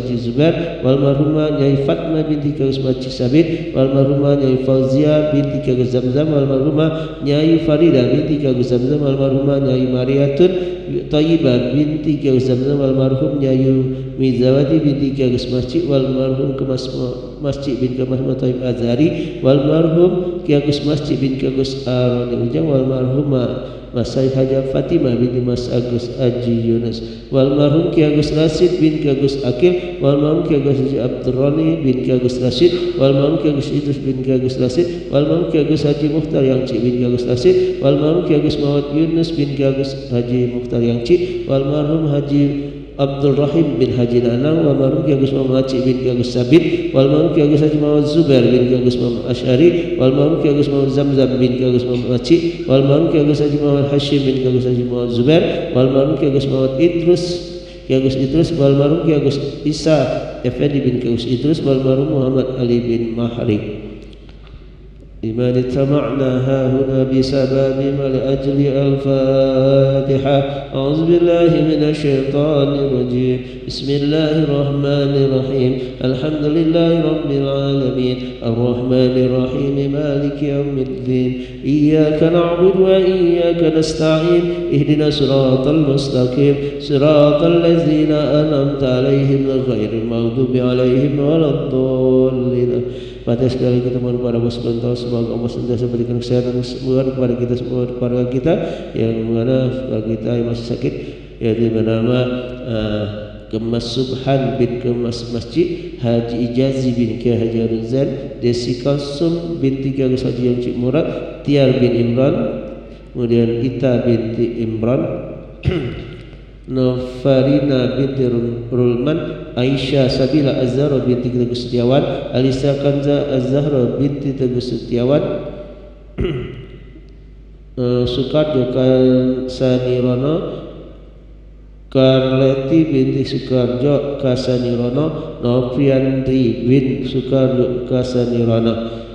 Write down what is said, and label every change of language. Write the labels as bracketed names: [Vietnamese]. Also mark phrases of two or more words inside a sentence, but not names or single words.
[Indonesian] Haji Zubair wal marhumah Nyayu Fatmah binti Ki Agus Maci Sabit wal marhumah Nyayu Fauzia binti Ki Agus Zamzam wal marhumah Nyayu Farida binti Ki Agus Zamzam wal marhumah Nyayu Mariatun Tayyibah binti Ki Agus Zamzam wal marhum Nyayu Mizawati binti Ki Agus Masjid wal marhum Kemas Masjid bin Kemas Tayyib Azhari wal marhum Ki Agus Masjid bin Ki Agus Aroni Ujang wal marhumah Mas Said Haja Fatimah binti Mas Agus Haji Yunus wal marhum Ki Agus Rasid bin Ki Agus Akil wal marhum Ki Agus Haji Abdurrani bin Ki Agus Rasid wal marhum Ki Agus Idrus bin Ki Agus Rasid wal marhum Ki Agus Haji Mukhtar Yangci bin Ki Agus Rasid wal marhum Ki Agus Muhammad Yunus bin Ki Agus Haji Mukhtar Yangci wal marhum Haji Abdul Rahim bin Haji Nanang, wal marhum Ki Agus Muhammad Acik bin Ki Agus Sabit, wal marhum Ki Agus Haji Muhammad Zubair bin Ki Agus Muhammad Asy'ari, wal marhum Ki Agus Muhammad Zamzam bin Ki Agus Muhammad Acik, wal marhum Ki Agus Haji Muhammad Hashim bin Ki Agus Haji Muhammad Zubair, wal marhum Ki Agus Muhammad Ki Agus Idrus, wal marhum Ki Agus Isa Effendi bin Ki Agus Idrus, wal marhum Muhammad Ali bin Mahri. [Arabic] لمن اجتمعنا هاهنا بسبب ما لأجل الفاتحة. أعوذ بالله من الشيطان الرجيم. بسم الله الرحمن الرحيم. الحمد لله رب العالمين الرحمن الرحيم مالك يوم الدين إياك نعبد وإياك نستعين اهدنا الصراط المستقيم صراط الذين أنعمت عليهم غير المغضوب عليهم ولا الضالين. [Indonesian] Pada sekali kita mohon kepada Allah [Arabic] سبحانه وتعالى, [Indonesian] semoga Allah senantiasa berikan kesehatan kesembuhan kepada kita semua, keluarga kita yang mana keluarga kita yang masih sakit, yaitu bernama Kemas Subhan bin Kemas Masjid, Haji Ijazi bin Ki Haji Aruzan, Desi Kalsum binti Ki Agus Haji Yang Cik Murad, Tiar bin Imran, kemudian Ita binti Imran, Nofarina binti Rulman, Aisyah Sabila Az-Zahra binti Teguh Setiawan, Alisa Kanza Az-Zahra binti Teguh Setiawan, Sukarjo Kasanirono, Karleti binti Sukarjo Kasanirono, Nopriandri bin Sukarjo Kasanirono.